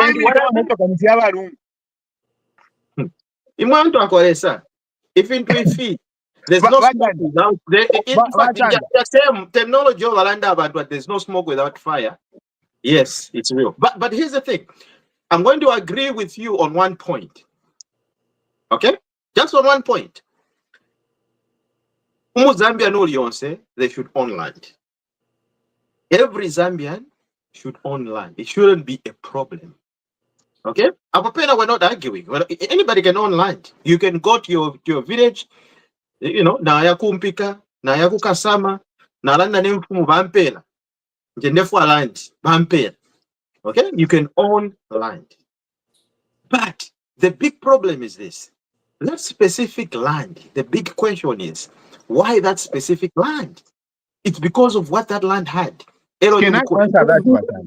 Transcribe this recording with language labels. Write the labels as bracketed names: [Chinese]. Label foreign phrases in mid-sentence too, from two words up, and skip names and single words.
[English] even to feed, there's no smoke without. In fact, the same terminology of Alanda about what there's no smoke without fire. Yes, it's real. But here's the thing. I'm going to agree with you on one point. Okay, just on one point. [Bemba] Zambia no Lyonse, [English] they should own land. Every Zambian should own land. It shouldn't be a problem. Okay? Apapena, we're not arguing. Well, anybody can own land. You can go to your village, you know, [Bemba] na ya kumpika, na ya kukasama, na landa ne mfumu bampela. Njendefu land, bampela. Okay? [English] You can own land. But the big problem is this. That specific land, the big question is, why that specific land? It's because of what that land had. Can I answer that?